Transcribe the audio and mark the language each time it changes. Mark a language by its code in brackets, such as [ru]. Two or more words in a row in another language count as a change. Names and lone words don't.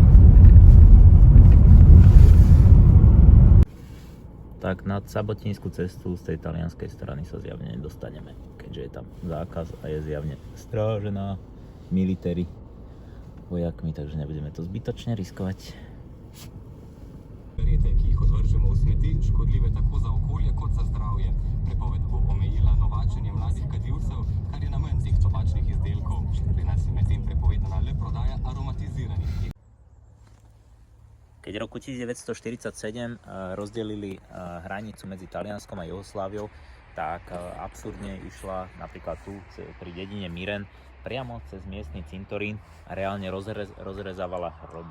[sk] Tak nad Sabotínsku cestu z tej talianskej strany sa zjavne nedostaneme, keďže je tam zákaz a je zjavne strážená military vojakmi, takže nebudeme to zbytočne riskovať. [sl] Cigarete, ki jih odvržemo v smeti, škodljive tako za okolje kot za zdravje. Prepoved bo omejila novačenje mladih kadilcev, kar je namen teh tobačnih izdelkov. Pri nas je medtem prepovedana le prodaja aromatiziranih. [sk] Keď v roku 1947 rozdelili hranicu medzi Talianskom a Jugosláviou, tak absurdne išla napríklad tu pri dedine Miren priamo cez miestny cintorín a reálne rozrezávala hroby.